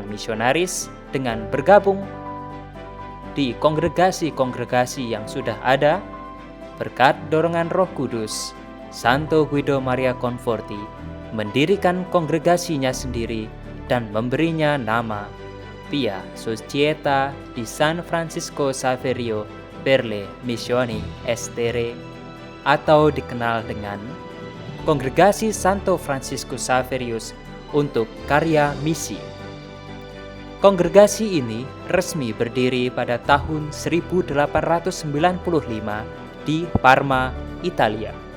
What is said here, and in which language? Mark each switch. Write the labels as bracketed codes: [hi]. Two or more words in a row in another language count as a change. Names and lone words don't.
[id] misionaris dengan bergabung di kongregasi-kongregasi yang sudah ada, berkat dorongan Roh Kudus, Santo Guido Maria Conforti mendirikan kongregasinya sendiri dan memberinya nama Pia Società di San Francisco Saverio per le Missioni Estere, atau dikenal dengan Kongregasi Santo Fransiskus Xaverius untuk karya misi. Kongregasi ini resmi berdiri pada tahun 1895 di Parma, Italia.